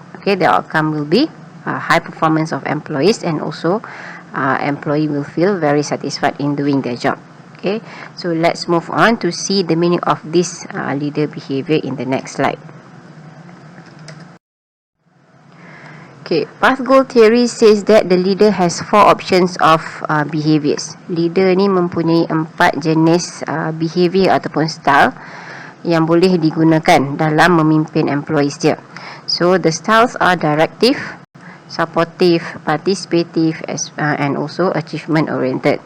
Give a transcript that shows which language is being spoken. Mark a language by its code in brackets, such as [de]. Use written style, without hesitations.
[en] Okay, the outcome will be high performance of employees, and also employee will feel very satisfied in doing their job. Okay, so let's move on to see the meaning of this leader behavior in the next slide. Okay, path goal theory says that the leader has 4 options of behaviors. [ms] Leader ni mempunyai 4 jenis behavior ataupun style yang boleh digunakan dalam memimpin employees dia. [en] So the styles are directive, supportive, participative, and also achievement oriented.